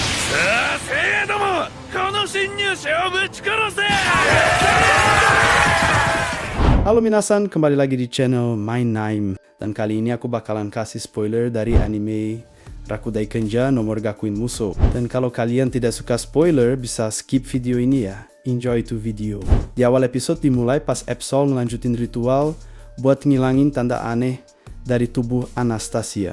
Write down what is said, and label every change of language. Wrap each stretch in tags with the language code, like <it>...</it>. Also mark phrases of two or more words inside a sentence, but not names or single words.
<ja>精鋭ども、この侵入者をぶち殺せ!</ja> <id>Halo minasan, kembali lagi di channel Main Naim. Dan kali ini aku bakalan kasih spoiler dari anime Rakudai Kenja nomor Gakuin Musou. Dan kalau kalian tidak suka spoiler, bisa skip video ini ya.</id> <en>Enjoy to video.</en> <id>Di awal episode dimulai pas Absol ngelanjutin ritual buat ngilangin tanda aneh dari tubuh Anastasia.</id>